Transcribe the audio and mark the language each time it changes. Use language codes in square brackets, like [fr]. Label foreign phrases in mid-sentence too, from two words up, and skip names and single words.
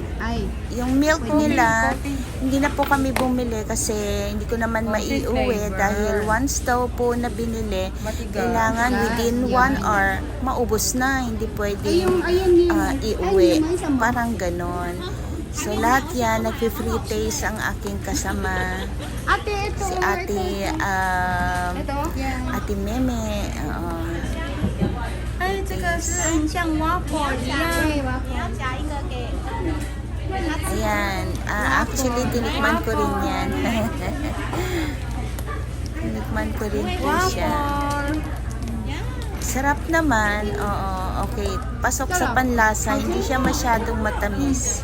[tl] Yung milk nila, hindi na po kami bumili kasi hindi ko naman maiuwi dahil once daw po na binili, kailangan [en] within 1 hour, [tl] maubos na. Hindi pwede iuwi. Parang ganon. So lahat yan, nag- [en] free taste [tl] ang aking kasama. Ate, ito. Si ate, Ito? Yeah. ate Meme. Oo. [zh] 哎，这个是很像 waffle 一样。 [en] Okay, waffle. [tl] Ayan. Actually, tinikman ko rin yan. Tinikman ko rin po siya. Sarap naman. Oo, okay. Pasok sa panlasa. Hindi siya masyadong matamis.